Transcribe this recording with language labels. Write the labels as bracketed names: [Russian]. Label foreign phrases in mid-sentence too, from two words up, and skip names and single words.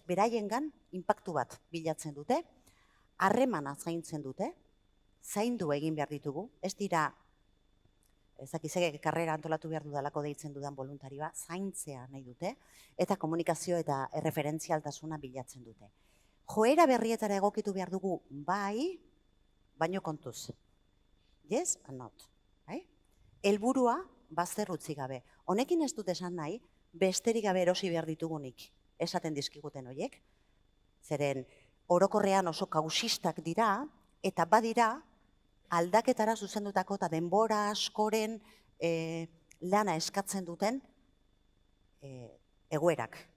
[Basque] Beraiengan inpaktu bat bilatzen dute, harremana zaintzen dute, zaindu egin behar ditugu, ez dira, ezakizek karrera antolatu behar dudalako deitzen dudan voluntarioa, zaintzea nahi dute, eta komunikazio eta erreferentzialtasuna bilatzen dute. Joera berrietara egokitu behar dugu, bai, baino kontuz. [English] Yes and not. [Basque] Helburua bazter utzi gabe. Honekin ez dut esan nahi, besterik gabe erosi behar ditugunik esaten dizkiguten horiek. Zeren orokorrean oso kausistak dira, eta badira aldaketara zuzendutako eta denbora askoren lana eskatzen duten egoerak.